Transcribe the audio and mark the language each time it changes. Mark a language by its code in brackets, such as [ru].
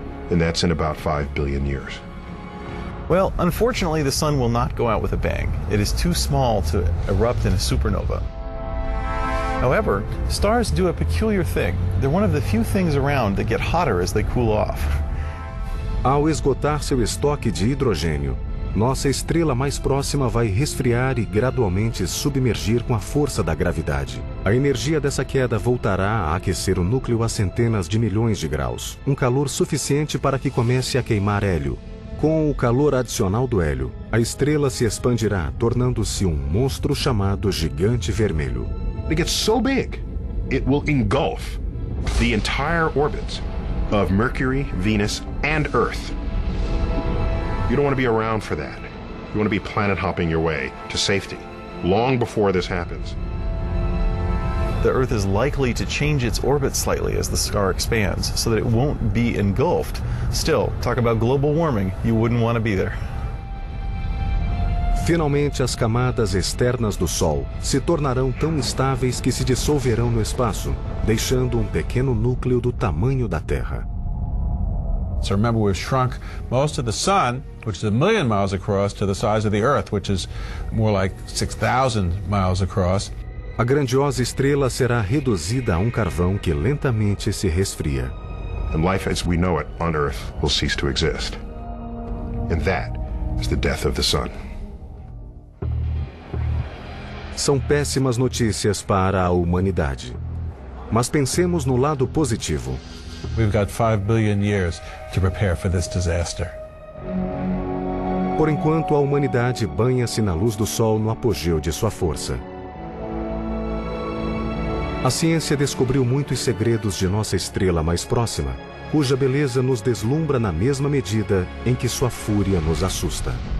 [en] And that's in about 5 billion years. Well, unfortunately, the Sun will not go out with a bang. It is too small to erupt in a supernova. However, stars do a peculiar thing. They're one of the few things around that get hotter as they cool off. [pt] Ao esgotar seu estoque de hidrogênio, nossa estrela mais próxima vai resfriar e gradualmente submergir com a força da gravidade. A energia dessa queda voltará a aquecer o núcleo a centenas de milhões de graus, um calor suficiente para que comece a queimar hélio. Com o calor adicional do hélio, a estrela se expandirá, tornando-se um monstro chamado Gigante Vermelho. [en] It gets so big, it will engulf the entire orbits of Mercury, Venus, and Earth. You don't want to be around for that. You want to be planet hopping your way to safety long before this happens. The Earth is likely to change its orbit slightly as the star expands so that it won't be engulfed. Still, talk about global warming, you wouldn't want to be there. [pt] Finalmente, as camadas externas do Sol se tornarão tão estáveis que se dissolverão no espaço, deixando um pequeno núcleo do tamanho da Terra. [en] So remember, we've shrunk most of the Sun, which is a million miles across, to the size of the Earth, which is more like 6,000 miles across. [pt] A grandiosa estrela será reduzida a um carvão que lentamente se resfria. [en] And life as we know it on Earth will cease to exist. And that is the death of the Sun. [pt] São péssimas notícias para a humanidade. Mas pensemos no lado positivo. [en] We've got 5 billion years to prepare for this disaster. [pt] Por enquanto, a humanidade banha-se na luz do sol no apogeu de sua força. A ciência descobriu muitos segredos de nossa estrela mais próxima, cuja beleza nos deslumbra na mesma medida em que sua fúria nos assusta.